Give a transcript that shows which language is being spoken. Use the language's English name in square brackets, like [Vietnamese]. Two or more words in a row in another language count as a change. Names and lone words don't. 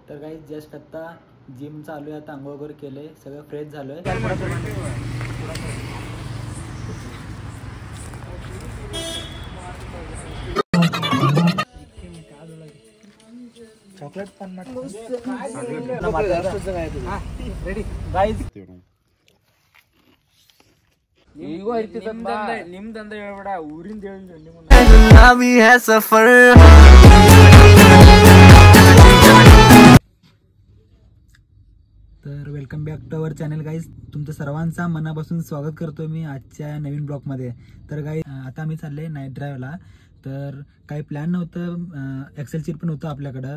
[Marathi] तर काही जस्ट आता जिम चालू आहे, आता आंघोळ वगैरे केले, सगळं फ्रेश झालोय. चॉकलेट पण रेडी गाइस. [Kannada] ಈಗೋ ಇರ್ತಿದ್ದ ನಿಮ್ದಂದ ಹೇಳ್ಬೇಡ ಊರಿಂದ [English] तर welcome back to our channel guys. [Marathi] तुमचं सर्वांचा मनापासून स्वागत करतोय मी आजच्या नवीन ब्लॉगमध्ये. तर गाईज आता आम्ही चालले [English] night driveला. [Marathi] तर काही प्लॅन नव्हतं, [English] Excel sheet [Marathi] पण होतं आपल्याकडं.